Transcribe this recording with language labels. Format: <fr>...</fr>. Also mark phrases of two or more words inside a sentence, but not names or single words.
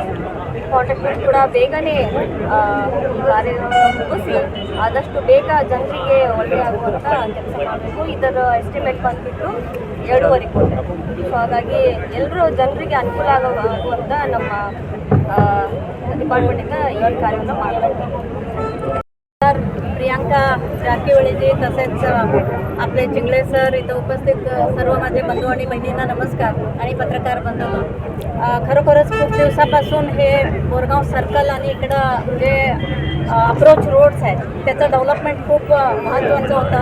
<kn>ಕಾಂಟ್ರಾಕ್ಟರ್ ಕೂಡ ಬೇಗನೆ ಕಾರ್ಯವನ್ನು ಮುಗಿಸಿ ಆದಷ್ಟು ಬೇಗ ಜನರಿಗೆ ಒಳ್ಳೆಯಾಗುವಂಥ ಕೆಲಸ ಮಾಡಬೇಕು. ಇದರ ಎಸ್ಟಿಮೇಟ್ ಬಂದುಬಿಟ್ಟು 2.5 ಕೋಟಿ. ಸೊ ಹಾಗಾಗಿ ಎಲ್ಲರೂ ಜನರಿಗೆ ಅನುಕೂಲ ಆಗುವಂಥ ನಮ್ಮ डिपार्टमेंट ಈ ಕಾರ್ಯವನ್ನು ಮಾಡಬೇಕು.</kn> <mr>प्रियंका जारकिहोळीजी तसेच आपले चिंगळे सर, इथं उपस्थित सर्व माझे बंधू आणि बहिणींना नमस्कार आणि पत्रकार बंधूंनो, खरोखरच खूप दिवसापासून हे बोरगाव सर्कल आणि इकडं जे</mr> <en>approach roads</en> <mr>आहेत त्याचं डेव्हलपमेंट खूप महत्त्वाचं होतं.</mr>